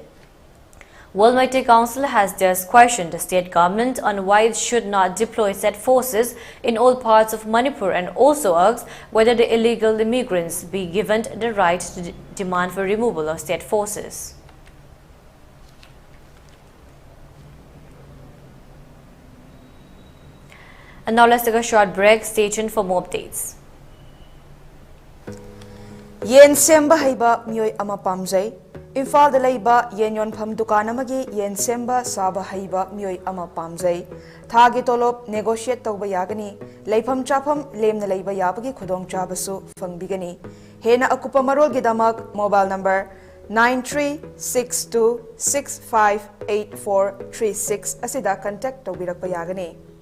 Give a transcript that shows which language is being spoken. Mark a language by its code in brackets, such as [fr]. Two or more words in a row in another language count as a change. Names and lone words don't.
[en] World Meitei Council has just questioned the state government on why it should not deploy state forces in all parts of Manipur, and also asks whether the illegal immigrants be given the right to demand for removal of state forces. And now let's take a short break. Stay tuned for more updates. [mni] Yen semba haiba miyoi ama pamjai. Imphal da leiba yen yonpham dukan amagi yen semba saba haiba miyoi ama pamjai. Thagi tolop negotiate tauba yagani. Leifam chapam lemna leiba yabagi khudong chabasu fangbigani. Hena akupa marol gidamak mobile number 9362658436 asida contact taubirakpa yagani.